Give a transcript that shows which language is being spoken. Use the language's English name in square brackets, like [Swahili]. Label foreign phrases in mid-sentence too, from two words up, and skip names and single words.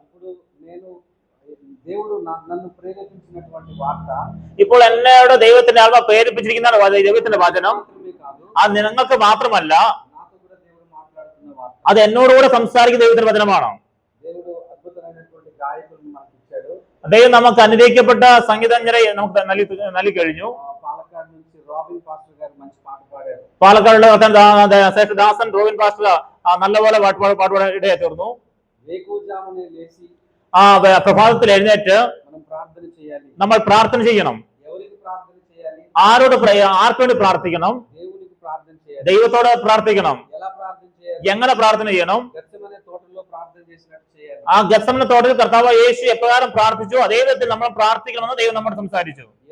[Telugu] దేవుడు నన్ను ప్రేరేపించినటువంటి వార్త, [Malayalam] ഇപ്പോൾ എന്നോട് ദൈവത്തിന്റെ ആത്മ പ്രേരിപ്പിച്ചിരിക്കുന്ന ദൈവത്തിന്റെ വചനം അത് നിങ്ങൾക്ക് മാത്രമല്ല, [Telugu] నాతో కూడా దేవుడు మాట్లాడుతున్న వార్త. [Malayalam] അത് എന്നോടുകൂടെ സംസാരിക്കുന്ന ദൈവത്തിന്റെ വചനമാണ്. [Telugu] దేవుడు అద్భుతమైనటువంటి గాయకులను మనకు ఇచ్చాడు. [Malayalam] ദൈവം നമുക്ക് അനുഗ്രഹിക്കപ്പെട്ട സംഗീതജ്ഞരെ നമുക്ക് നൽകി കഴിഞ്ഞു. [Telugu] పాలకాడ్ నుంచి రోబిన్ పాస్టర్ గారు మంచి పాట పాడారు. [Malayalam] പാലക്കാട് ദാസൻ റോബിൻ പാസ്റ്റർ നല്ലപോലെ പാട്ടുപാടാൻ ഇടയായി തീർന്നു. [Telugu] వేకువజామునే లేచి [Malayalam] പ്രഭാതത്തിൽ എഴുന്നേറ്റ് നമ്മൾ പ്രാർത്ഥന ചെയ്യണം. ആർക്ക് വേണ്ടി പ്രാർത്ഥിക്കണം? ദൈവത്തോട് പ്രാർത്ഥിക്കണം. എങ്ങനെ പ്രാർത്ഥന ചെയ്യണം? ആ ഗത്സമന തോട്ടത്തിൽ കർത്താവ് യേശു എപ്രകാരം പ്രാർത്ഥിച്ചു അതേ വിധത്തിൽ നമ്മൾ പ്രാർത്ഥിക്കണമെന്ന് ദൈവം നമ്മോട് സംസാരിച്ചു.